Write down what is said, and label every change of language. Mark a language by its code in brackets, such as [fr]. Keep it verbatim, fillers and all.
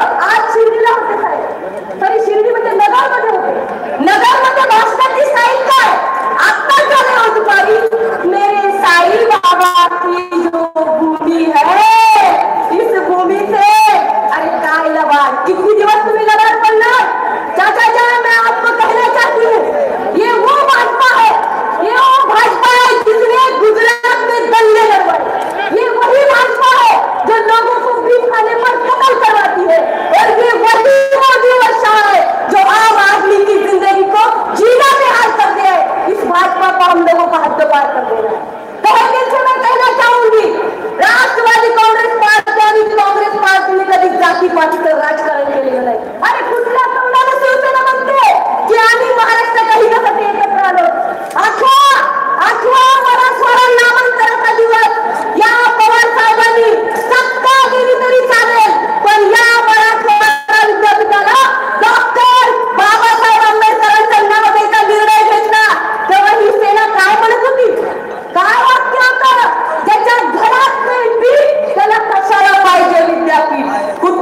[mr] आज शिर्डीला होते साहेब, तरी शिर्डीमध्ये नगरमध्ये होते, नगरमध्ये भाषणाची साई काय आत्ताच झाले हो दुपारी, [hi] मेरे साई बाबा की जो भूमी है इस भूमी से. [mr] अरे काय लबाड, किती दिवस तुम्ही लबाड पडणार. [hi] चाचा चा मैं आपको कहना चाहती हूँ, ये वो भाजपा है, ये वो भाजपा है जिसने गुजरात में दंगे करवाए, ये वही भाजपा है जो लोगों को बीच खाने पर पकड़ करवाती है, और ये वही मोदी और शाह है जो आम आदमी की जिंदगी को जीना बेहाल कर दिया है. इस भाजपा को हम लोगों को हद्दपार कर देना है. तहे दिल से मैं कहना चाहूंगी, [mr] राष्ट्रवादी कांग्रेस पार्टी आणि काँग्रेस पार्टीने कधी जातीपातीचं राजकारण केलेलं नाही. अरे कुठल्या तोंडाने शिवसेना म्हणते की आम्ही महाराष्ट्राच्या हितासाठी एकत्र आलो. आठवा आठवा मराठवाडा नामांतराचा दिवस या पवार साहेबांनी सत्ता केली तरी चालेल, पण या मराठवाडा विद्यापीठाला डॉक्टर बाबासाहेब आंबेडकरांच्या नावाचा निर्णय घेतला तेव्हा ही सेना काय म्हणत होती, काय वाक्य होतं, ज्याच्या घरात पीठ त्याला कशाला पाहिजे विद्यापीठ.